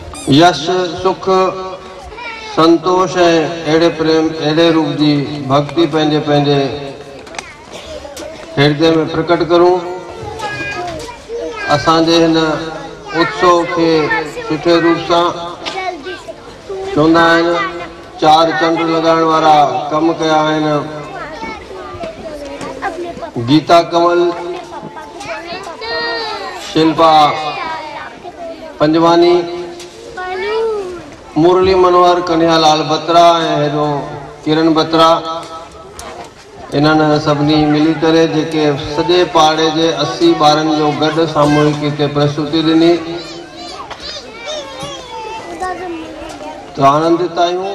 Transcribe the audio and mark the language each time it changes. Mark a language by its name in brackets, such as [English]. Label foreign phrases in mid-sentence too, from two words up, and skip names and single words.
[Sindhi] यश सुख संतोष एड़े प्रेम एड़े रूप की भक्ति पंहिंजे पंहिंजे हृदय में प्रकट करूं। असांजे हिन उत्सव के सुठे रूप से चवंदा आहिनि चार चंड लगाइण वारा कम कया आहिनि। गीता कमल, शिल्पा पंजवानी, मुरली मनोहर, कन्हैयालाल बत्रा हेॾो किरण बत्रा, इन्हनि सभिनी मिली करे जेके सॼे पाड़े जे 80 ॿारनि जो गॾु सामूहिक हिते प्रस्तुति ॾिनी। तो आनंदित आहियूं।